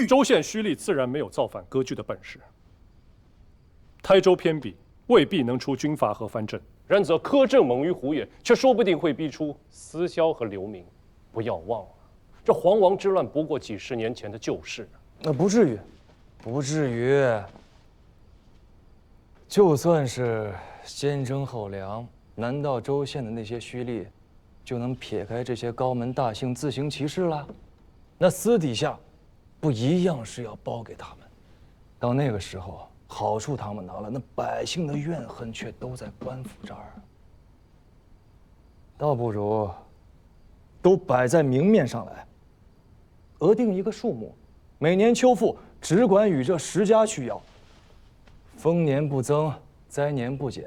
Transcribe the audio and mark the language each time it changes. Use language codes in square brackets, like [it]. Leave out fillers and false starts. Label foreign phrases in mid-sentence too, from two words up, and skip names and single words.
[zh] 州縣胥吏自然沒有造反割據的本事。台州偏鄙，未必能出軍閥和藩鎮，然則苛政猛於虎也，卻說不定會逼出私銷和流民。不要忘了，這黃王之亂不過幾十年前的舊事。不至於，不至於。就算是先徵後糧，難道州縣的那些胥吏就能撇開這些高門大姓自行其事了？那私底下不一樣是要包給他們。到那個時候，好處他們拿了，那百姓的怨恨卻都在官府這兒。倒不如都擺在明面上來，額定一個數目，每年秋賦只管與這10家去要，豐年不增，災年不減。